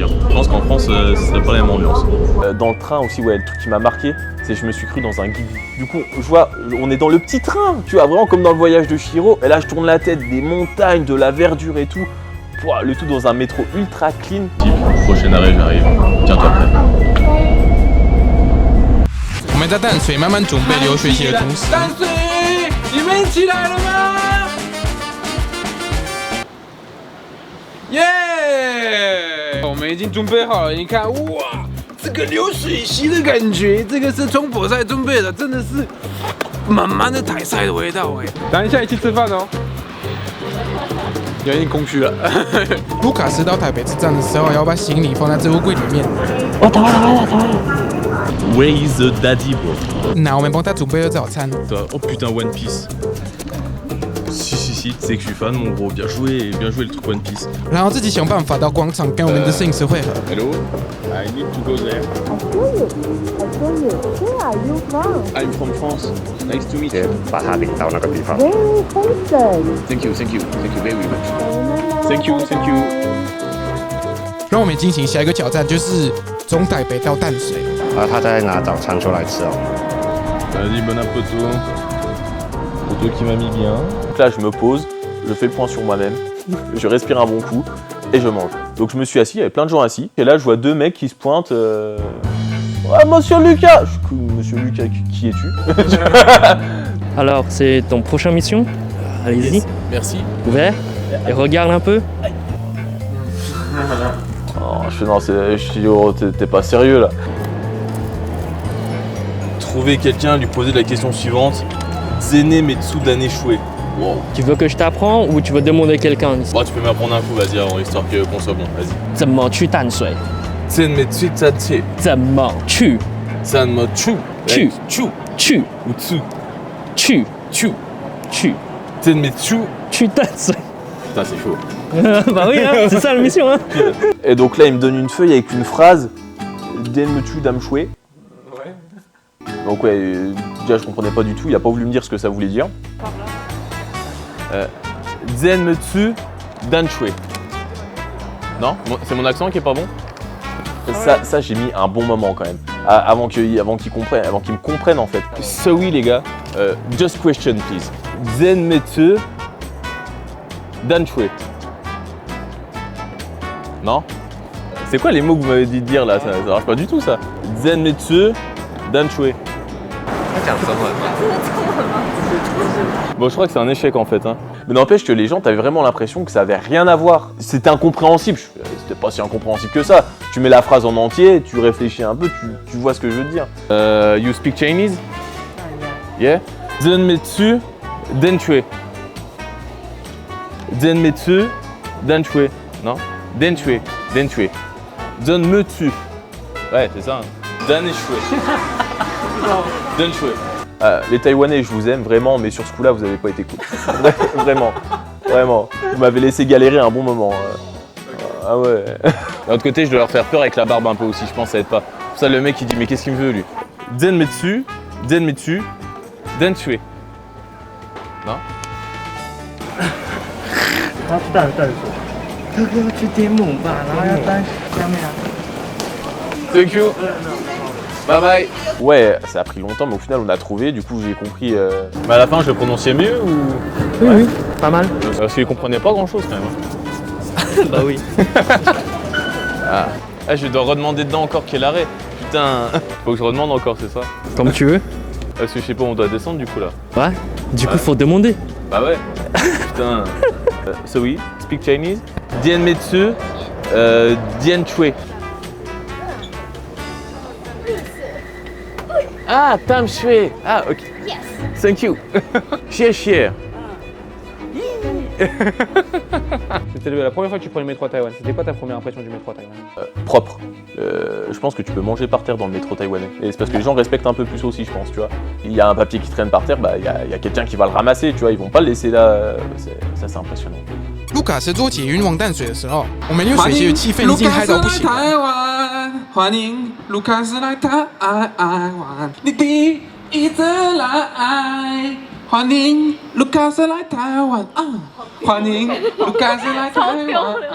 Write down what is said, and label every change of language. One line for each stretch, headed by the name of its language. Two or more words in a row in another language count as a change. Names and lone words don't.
French: Je pense qu'en France, ce serait pas la même ambiance. Dans le train aussi, ouais, le truc qui m'a marqué, c'est que je me suis cru dans un guide. Du coup, je vois, on est dans le petit train, tu vois, vraiment comme dans le voyage de Chihiro. Et là, je tourne la tête, des montagnes, de la verdure et tout. Pouah, le tout dans un métro ultra clean. Prochain arrêt, j'arrive. Tiens-toi prêt.
Chinese: 我们在淡水慢慢准备留学期的同时，淡水，你们起来了吗？耶！我们已经准备好了，你看，哇，这个流水席的感觉，这个是冲火菜准备的，真的是满满的台菜的味道哎。等一下一起吃饭哦。有点空虚了。卢卡斯到台北车站的时候，要把行李放在置物柜里面。
English: Where is the daddy, bro?
Chinese: 那我们帮他准备了早餐。
French: Oh putain, One Piece. Si, tu sais que je suis fan, mon gros. Bien joué le truc One Piece.
Chinese: 然后自己想办法到广场跟我们的摄影师会合。
English: Hello, I need to go there. Where are you from? I'm from France. Nice to meet
Chinese: 先
English: you.
Chinese: 把他领到那个地方。
English: Very handsome. Thank you very much. Thank you.
Chinese: 让我们进行下一个挑战，就是从台北到淡水。然后他在拿早餐出来吃哦。
French: Vas-y, bon appétit. Photo qui m'a mis bien. Donc là, je me pose, je fais le point sur moi-même, je respire un bon coup et je mange. Donc je me suis assis, il y avait plein de gens assis. Et là, je vois deux mecs qui se pointent. Ah, monsieur Lucas! Je suis monsieur Lucas, qui es-tu? Alors, c'est ton prochaine mission. Allez-y, Yes, merci. ouvert. Et regarde un peu. Oh, je fais non, je suis oh, t'es pas sérieux là. Trouver quelqu'un, lui poser la question suivante.
Chinese: 怎么淡水. Wow.
French: Tu veux que je t'apprends ou tu veux demander quelqu'un? Bon, tu peux m'apprendre un coup, vas-y, avant, histoire qu'on soit bon, vas-y.
Chinese: 怎么去淡水？ Zen Metsu Tatse. 怎么去？ San Metsu. 去 Chu. 去 Utsu. 去 Chu. 去 Zen Metsu. 去淡水。
French: Putain, c'est chaud. Bah oui, hein, c'est ça la mission. Hein. Et donc là, il me donne une feuille avec une phrase.
Chinese: 怎么淡水.
French: Ouais. Donc ouais, déjà je comprenais pas du tout, il a pas voulu me dire ce que ça voulait dire.
Chinese: 怎么淡水.
French: Non, c'est mon accent qui est pas bon. Ça j'ai mis un bon moment quand même, avant qu'ils me comprennent en fait. So oui les gars,
English: just question please.
Chinese: 怎么淡水.
French: Non? C'est quoi les mots que vous m'avez dit de dire là? Ça marche pas du tout ça.
Chinese: 怎么淡水.
French: Bon, je crois que c'est un échec en fait. Hein. Mais n'empêche que les gens, t'avais vraiment l'impression que ça avait rien à voir. C'était incompréhensible. C'était pas si incompréhensible que ça. Tu mets la phrase en entier, tu réfléchis un peu, tu vois ce que je veux dire.
English: You speak Chinese? Yeah?
Chinese: 怎么淡水. Zenmetsu Danshue. Non? Danshue. Danshue. Zenmetsu.
French: Ouais, c'est ça. Hein. Danshue.
Chinese: Danshue.
French: Les Taïwanais, je vous aime vraiment, mais sur ce coup-là, vous avez pas été cool. Vraiment. Vraiment. Vous m'avez laissé galérer un bon moment. Ah ouais. D'un autre côté, je dois leur faire peur avec la barbe un peu aussi, je pense que ça aide pas. Pour ça, le mec, il dit, mais qu'est-ce qu'il me veut, lui?
Chinese: 怎么 怎么 淡水.
French: Non?
English: Thank you. Bye bye.
French: Ouais, ça a pris longtemps, mais au final, on a trouvé. Du coup, j'ai compris. Mais à la fin, je le prononçais mieux ou? Oui, pas mal. Parce qu'il comprenait pas grand-chose quand même. Bah oui. Ah, je dois redemander dedans encore quel arrêt. Putain, faut que je redemande encore, c'est ça? Comme tu veux. Parce que je sais pas, on doit descendre du coup là. Ouais. Du coup, faut demander. Bah ouais. Putain. So oui,
English: speak Chinese.
Chinese: Dianmetsu, Dianchue. Ah, Tamshue. Ah, ok.
English: Yes. Thank you.
Chinese: Xie.
French: C'était la première fois que tu prends le métro à Taïwan. C'était quoi ta première impression du métro à Taïwan? Propre. Je pense que tu peux manger par terre dans le métro taïwanais. Et c'est parce que les gens respectent un peu plus aussi, je pense, tu vois. Il y a un papier qui traîne par terre, bah il y a quelqu'un qui va le ramasser, tu vois. Ils vont pas le laisser là. Ça, c'est impressionnant.
Chinese: 卢卡斯坐捷运往淡水的时候，我们因为水系的气氛已经嗨到不行。台湾，欢迎卢卡斯来台湾，你第一次来，欢迎卢卡斯来台湾啊！欢迎卢卡斯来台湾啊！